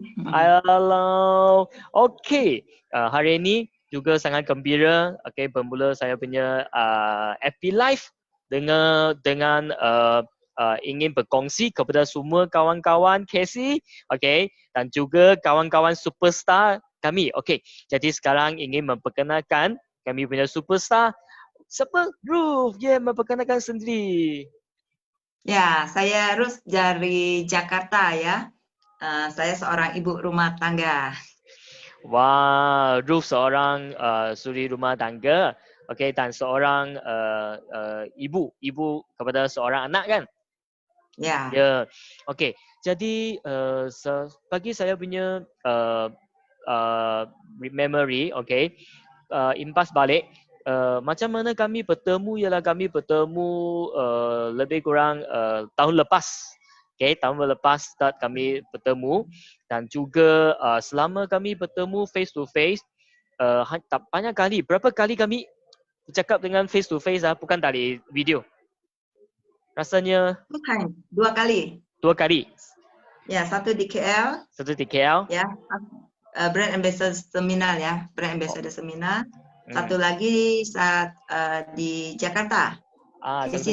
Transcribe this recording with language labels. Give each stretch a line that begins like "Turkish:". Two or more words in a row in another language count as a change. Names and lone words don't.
Malay: halo. Okey, hari ini juga sangat gembira. Okey, bermula saya punya FB Live dengan ingin berkongsi kepada semua kawan-kawan Casey, okey, dan juga kawan-kawan superstar kami. Okey, jadi sekarang ingin memperkenalkan kami punya superstar. Siapa? Ruth, dia memperkenalkan sendiri.
Indonesian: Ya, saya Rus dari Jakarta ya. Saya seorang ibu rumah tangga. Wah,
Malay: Ruth seorang suri rumah tangga, okey, dan seorang ibu kepada seorang anak kan? Ya, Ya, okey. Jadi bagi saya punya memory, okey, impas balik. Macam mana kami bertemu ialah kami bertemu lebih kurang tahun lepas. Okay, tahun lepas start kami bertemu dan juga selama kami bertemu
English: face to face
Malay: tak banyak kali. Berapa kali kami bercakap dengan
English: face to face
Malay: bukan tadi video. Rasanya bukan 2 kali. 2 kali. Ya, satu di KL. Satu di KL. Ya,
English: Brand Ambassador Seminar
Malay: ya,
English: Brand Ambassador Seminar.
Indonesian: Satu Hmm. lagi saat di Jakarta. Casey